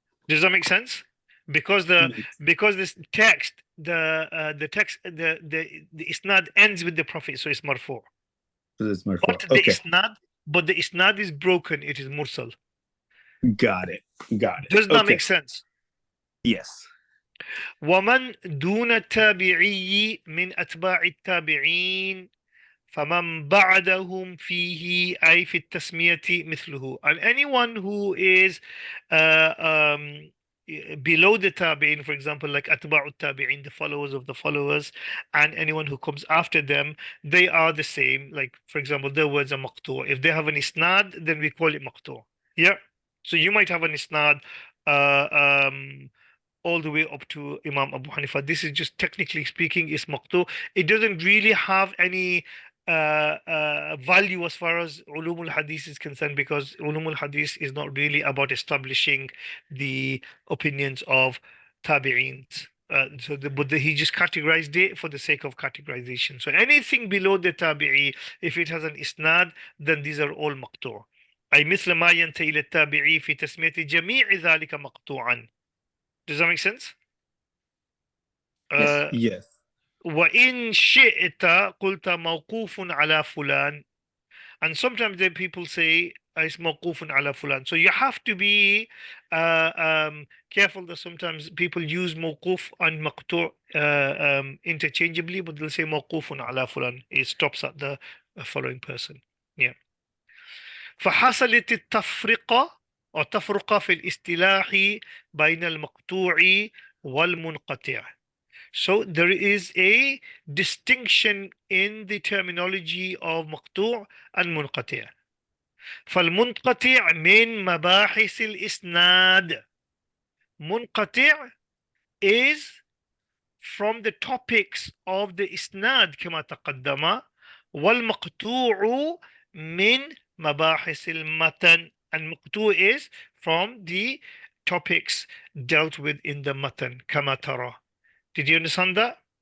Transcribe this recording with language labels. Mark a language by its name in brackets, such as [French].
[English] does that make sense? Because it. this text, the text, the isnad ends with the Prophet, so it's marfu'. It's marfu'. But Okay. the isnad is broken, it is mursal. Got it. Does that Okay. make sense? Yes. [Arabic] ومن دون التابعي من أتباع التابعين فمن بعدهم فيه أي في التسمية مثله. [English] And anyone who is uh, um, below the tabi'in, for example, like atba'u tabi'in, the followers of the followers, and anyone who comes after them, they are the same. Like, for example, their words are maqtu'. If they have an isnad, then we call it maqtu'. Yeah. So you might have an isnad uh, um, all the way up to Imam Abu Hanifa. This is just technically speaking is maqtu. It doesn't really have any value as far as Ulum al-Hadith is concerned, because Ulum al-Hadith is not really about establishing the opinions of tabi'ins. He just categorized it for the sake of categorization. So anything below the tabi'i, if it has an isnad, then these are all maqtu'. [Arabic] أي مثل ما ينتهي إلى التابعي في تسمية جميع ذلك مقطوعا. [English] Does that make sense? Yes. Yes. [Arabic] وإن شئت قلت موقوف على فلان. [English] And sometimes then people say it's [Arabic] mawqufun ala fulan. [English] So you have to be careful that sometimes people use mawquf and maqtu' interchangeably, but they'll say [Arabic] mawqufun ala fulan. [English] It stops at the following person. Yeah. [Arabic] فحصلت التفرقة أو تفرقة في الاصطلاح بين المقطوع والمنقطع. [English] So there is a distinction in the terminology of مقطوع and منقطع. [Arabic] فالمنقطع من مباحث الإسناد. [English] منقطع is from the topics of the إسناد [Arabic] كما تقدم. والمقطوع من مباحث المتن. [English] And مقطوع is from the topics dealt with in the matan [Arabic] كما ترى. [English] Did you understand that?